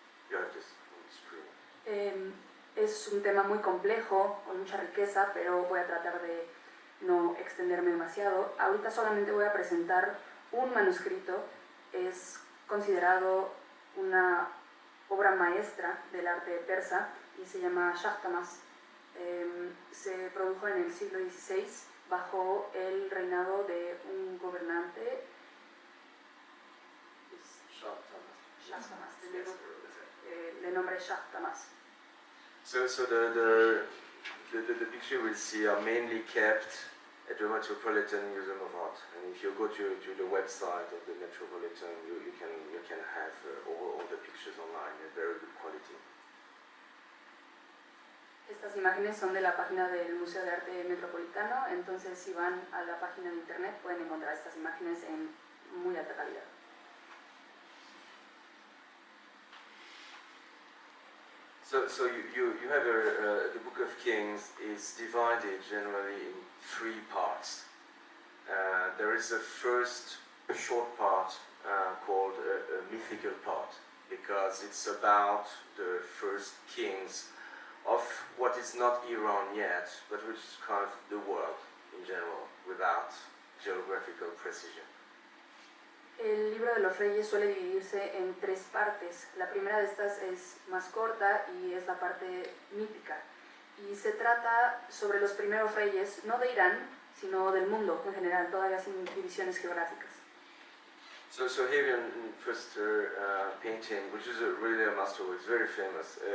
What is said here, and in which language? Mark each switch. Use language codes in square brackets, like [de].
[en] You have this on the screen. [es] Es un tema muy complejo, con mucha riqueza, pero voy a tratar de no extenderme demasiado. Ahorita solamente voy a presentar un manuscrito. Es considerado una obra maestra del arte persa y se llama Shah Tahmasp. Se produjo en el siglo XVI bajo el reinado de un gobernante Shah Tahmasp, de nombre Shah Tahmasp. [en] So the picture we'll see are mainly kept at the Metropolitan Museum of Art, and if you go to the website of the Metropolitan, you can have all the pictures online at very good quality. [es] Estas imágenes son de la página del Museo de Arte Metropolitano, entonces si van a la página de internet pueden encontrar estas imágenes en muy alta calidad. [en] So you have the Book of Kings is divided generally in three parts. There is a first short part called a mythical part, because it's about the first kings of what is not Iran yet, but which is kind of the world in general, without geographical precision. [es] El libro de los reyes suele dividirse en tres partes. La primera de estas es más corta y es la parte mítica. Y se trata sobre los primeros reyes, no de Irán, sino del mundo en general, todavía sin divisiones geográficas. [en] So here in first painting, which is really a masterwork, it's very famous.